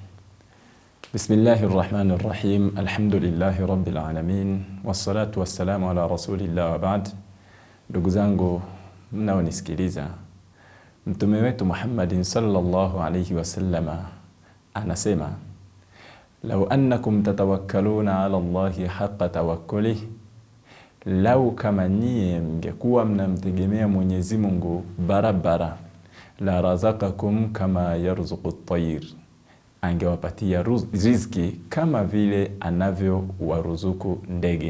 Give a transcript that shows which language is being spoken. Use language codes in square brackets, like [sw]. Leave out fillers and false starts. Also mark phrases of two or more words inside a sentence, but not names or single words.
[ar] بسم الله الرحمن الرحيم. الحمد لله رب العالمين والصلاة والسلام على رسول الله وبعد. [sw] Ndugu zangu mnaonisikiliza, Mtume wetu Muhammad [ar] صلى الله عليه وسلم [sw] anasema, [ar] لو أنكم تتوكلون على الله حق توكله, [sw] lau kama nyie mngekuwa mnamtegemea Mwenyezi Mungu barabara, [ar] لرزقكم كما يرزق الطير, [sw] angewapatia riziki kama vile anavyo waruzuku ndege.